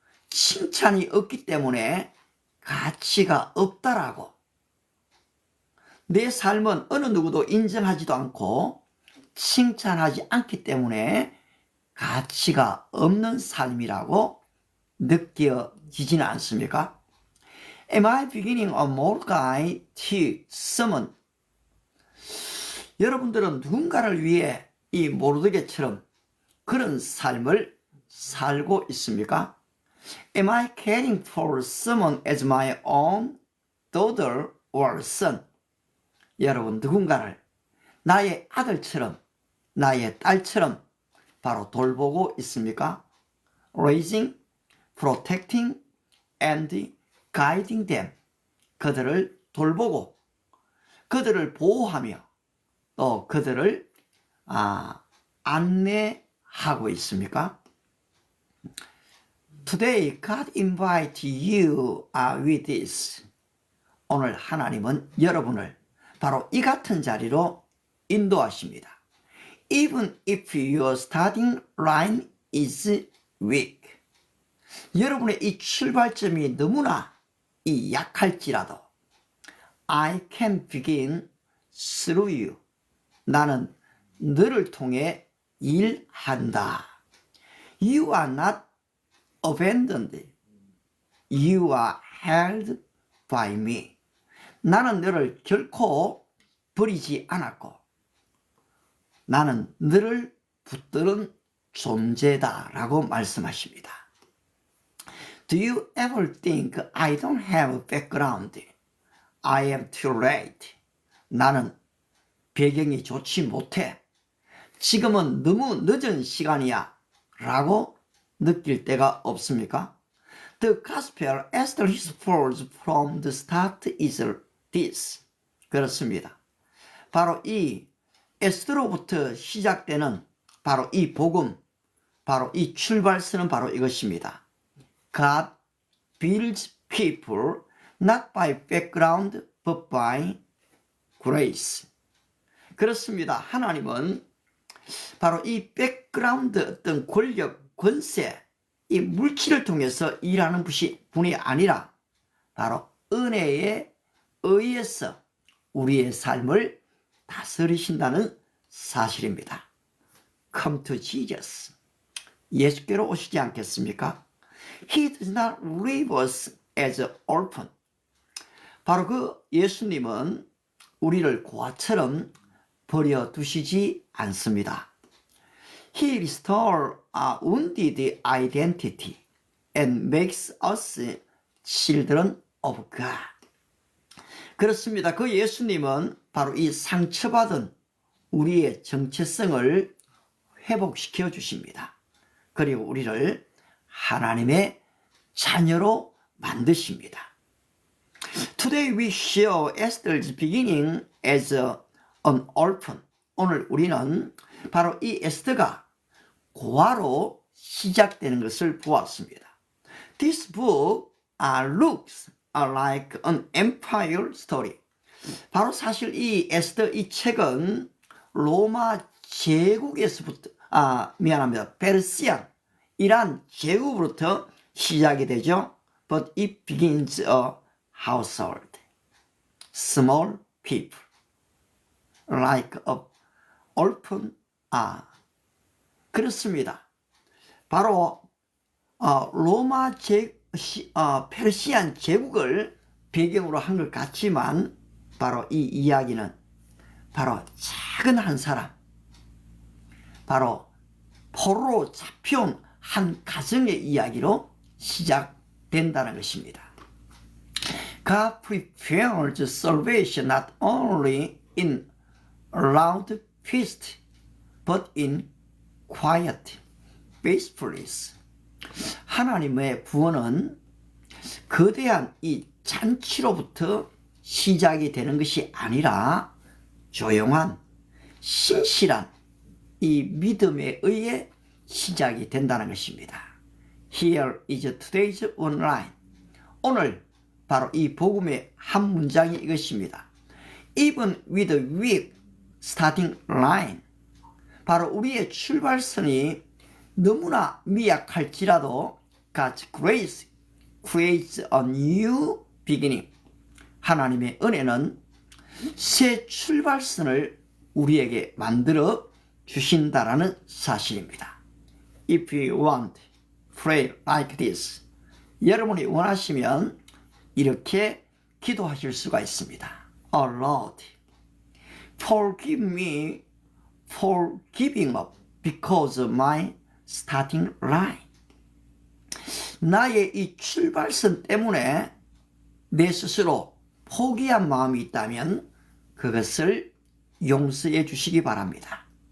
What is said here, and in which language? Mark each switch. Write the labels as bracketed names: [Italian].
[Korean] 칭찬이 없기 때문에 가치가 없다라고. 내 삶은 어느 누구도 인정하지도 않고 칭찬하지 않기 때문에 가치가 없는 삶이라고 느껴지지는 않습니까? [English] Am I beginning a Mordecai to someone? [Korean] 여러분들은 누군가를 위해 이 모르드게처럼 그런 삶을 살고 있습니까? [English] Am I caring for someone as my own daughter or son? [Korean] 여러분 누군가를 나의 아들처럼 나의 딸처럼 바로 돌보고 있습니까? [English] Raising, protecting, and guiding them. [Korean] 그들을 돌보고 그들을 보호하며 또 그들을 안내하고 있습니까? [English] Today God invite you with this. [Korean] 오늘 하나님은 여러분을 바로 이 같은 자리로 인도하십니다. [English] Even if your starting line is weak. [Korean] 여러분의 이 출발점이 너무나 이 약할지라도 [English] I can begin through you. [Korean] 나는 너를 통해 일한다. [English] You are not abandoned. You are held by me. [Korean] 나는 너를 결코 버리지 않았고 나는 너를 붙드는 존재다 라고 말씀하십니다. [English] Do you ever think I don't have a background? I am too late. [Korean] 나는 배경이 좋지 못해. 지금은 너무 늦은 시간이야 라고 느낄 때가 없습니까? [English] The gospel as the his words from the start is this. [Korean] 그렇습니다. 바로 이 에스더로부터 시작되는 바로 이 복음, 바로 이 출발선은 바로 이것입니다. [English] God builds people not by background but by grace. [Korean] 그렇습니다. 하나님은 바로 이 백그라운드 어떤 권력, 권세, 이 물질을 통해서 일하는 분이 아니라 바로 은혜에 의해서 우리의 삶을 다스리신다는 사실입니다. [English] Come to Jesus. [Korean] 예수께로 오시지 않겠습니까? [English] He does not leave us as an orphan. [Korean] 바로 그 예수님은 우리를 고아처럼 버려두시지 않습니다. [English] He restores our wounded identity and makes us children of God. [Korean] 그렇습니다. 그 예수님은 바로 이 상처받은 우리의 정체성을 회복시켜 주십니다. 그리고 우리를 하나님의 자녀로 만드십니다. [English] Today we share Esther's beginning as an orphan. [Korean] 오늘 우리는 바로 이 에스더가 고아로 시작되는 것을 보았습니다. [English] This book looks like an empire story. [Korean] 바로 사실 이 에스더 이 책은 로마 제국에서부터 페르시안이란 제국으로부터 시작이 되죠. [English] But it begins a household, small people, like a orphan. [Korean] 그렇습니다. 바로 로마 페르시안 제국을 배경으로 한 것 같지만 바로 이 이야기는 바로 작은 한 사람, 바로 포로로 잡혀온 한 가정의 이야기로 시작된다는 것입니다. [English] God prepares salvation not only in loud feast, but in quiet faithfulness. [Korean] 하나님의 구원은 거대한 이 잔치로부터 시작이 되는 것이 아니라 조용한 신실한 이 믿음에 의해 시작이 된다는 것입니다. [English] Here is today's one line. [Korean] 오늘 바로 이 복음의 한 문장이 이것입니다. [English] Even with a weak starting line. [Korean] 바로 우리의 출발선이 너무나 미약할지라도 [English] God's grace creates a new beginning. [Korean] 하나님의 은혜는 새 출발선을 우리에게 만들어 주신다라는 사실입니다. [English] If you want, pray like this. [Korean] 여러분이 원하시면 이렇게 기도하실 수가 있습니다. [English] Oh Lord, forgive me for giving up because of my starting line. [Korean] 나의 이 출발선 때문에 내 스스로 포기한 마음이 있다면 그것을 용서해 주시기 바랍니다.